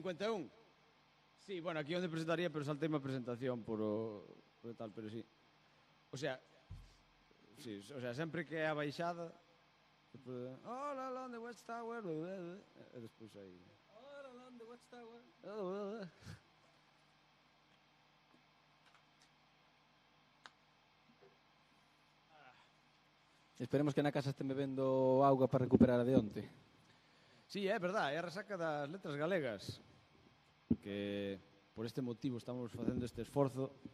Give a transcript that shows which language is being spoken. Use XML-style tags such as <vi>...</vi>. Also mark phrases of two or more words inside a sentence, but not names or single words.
<gl>51. Sí, bueno, aquí onde presentaría, pero saltei a presentación por tal, pero sí. O sea, sí, o sea, sempre que é a baixada, despois,</gl> <en>all along the Watch Tower,</en> <gl>e despois aí.</gl> <en>All along the Watch Tower.</en> <gl>Esperemos que na casa estén bebendo auga para recuperar a de onte. Sí, é verdad, é a resaca das letras galegas, que por este motivo estamos facendo este esforzo.</gl>